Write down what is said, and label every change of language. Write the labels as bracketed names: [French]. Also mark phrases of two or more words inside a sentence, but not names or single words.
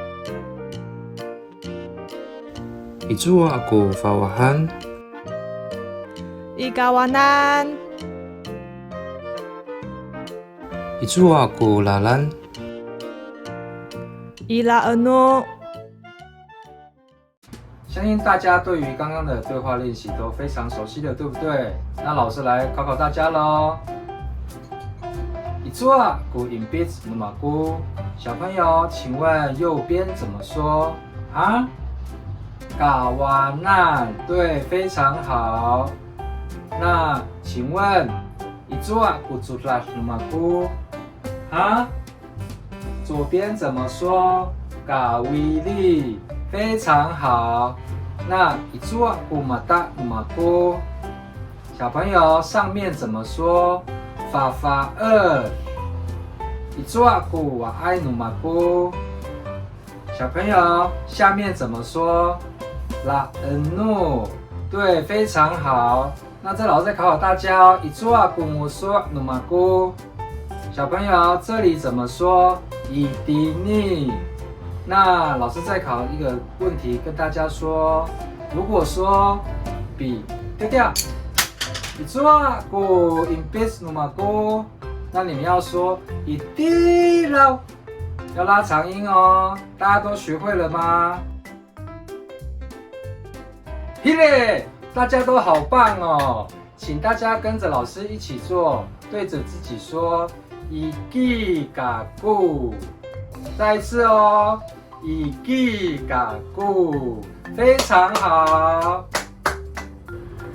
[Amis] Itzua ku fawahan. Ikawanan. Itzua ku lalan. Ilaano. [Chinese] 相信大家对于刚刚的对话练习都非常熟悉的，对不对？那老师来考考大家喽。 [Amis] Itzua ku impit numaku。 [Chinese] 小朋友，请问右边怎么说啊？嘎瓦难，对，非常好。 [Amis] 那请问 ，Itzua ku zurar numaku， [Chinese] 啊？左边怎么说？嘎威力，非常好。 [Amis] 那 Itzua ku mata numaku， [Chinese] 小朋友上面怎么说？ [Amis] 法法二。Itzua ku waai numaku， [Chinese] 小朋友下面怎么说？ [Amis] La enu， [Chinese] 对，非常好。那这老师再考考大家哦。 [Amis] Itzua ku nguswa numaku， [Chinese] 小朋友这里怎么说？Itini。那老师再考一个问题跟大家说，如果说笔丢掉 ， [Amis] Itzua ku impit numaku， [Chinese] 那你们要说Itila，要拉长音哦。大家都学会了吗？嘿嘞，大家都好棒哦！请大家跟着老师一起做，对着自己说 [Amis] “Iki gagu”， [Chinese] 再一次哦， [Amis] “Iki gagu”， [Chinese] 非常好。